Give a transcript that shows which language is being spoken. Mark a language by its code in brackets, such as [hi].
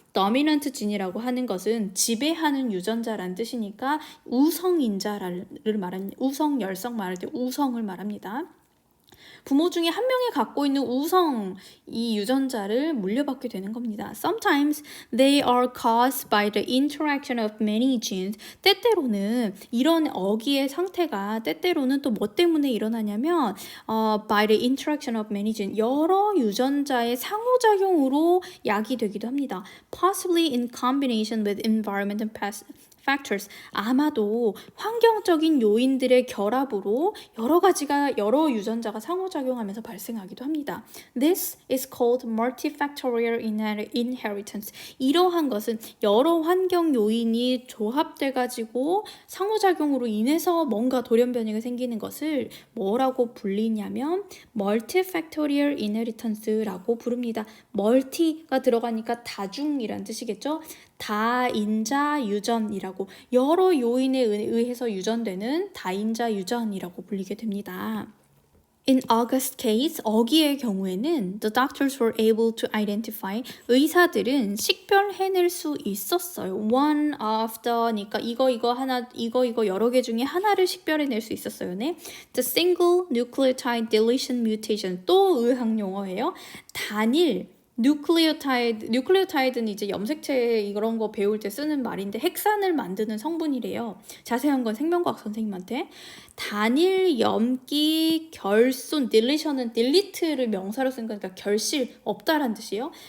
[ko] 도미넌트 진이라고 하는 것은 지배하는 유전자라는 뜻이니까 우성인자를 말합니다. 우성 열성 말할 때 우성을 말합니다. 부모 중에 한 명이 갖고 있는 우성 이 유전자를 물려받게 되는 겁니다. [en] Sometimes they are caused by the interaction of many genes. [ko] 때때로는 이런 어기의 상태가 때때로는 또 뭐 때문에 일어나냐면 [en] by the interaction of many genes. [ko] 여러 유전자의 상호작용으로 야기되기도 합니다. [en] Possibly in combination with environmental factors. [ko] 아마도 환경적인 요인들의 결합으로 여러 유전자가 상호작용하면서 발생하기도 합니다. [en] This is called multifactorial inheritance. [ko] 이러한 것은 여러 환경 요인이 조합돼 가지고 상호작용으로 인해서 뭔가 돌연변이가 생기는 것을 뭐라고 불리냐면 multifactorial inheritance라고 부릅니다. 멀티가 들어가니까 다중이란 뜻이겠죠? 다인자 유전이라고 여러 요인에 의해서 유전되는 다인자 유전이라고 불리게 됩니다. [en] In August's case, [ko] 어기의 경우에는 [en] the doctors were able to identify [ko] 의사들은 식별해낼 수 있었어요. [en] One of the [ko] 니까 이거 여러 개 중에 하나를 식별해낼 수 있었어요. 네? [en] The single nucleotide deletion mutation [ko] 또 의학 용어예요. 단일 뉴클레오타이드는 이제 염색체 이런 거 배울 때 쓰는 말인데 핵산을 만드는 성분이래요. 자세한 건 생명과학 선생님한테. 단일 염기 결손 딜리션은 딜리트를 명사로 쓴 거니까 결실 없다란 뜻이에요.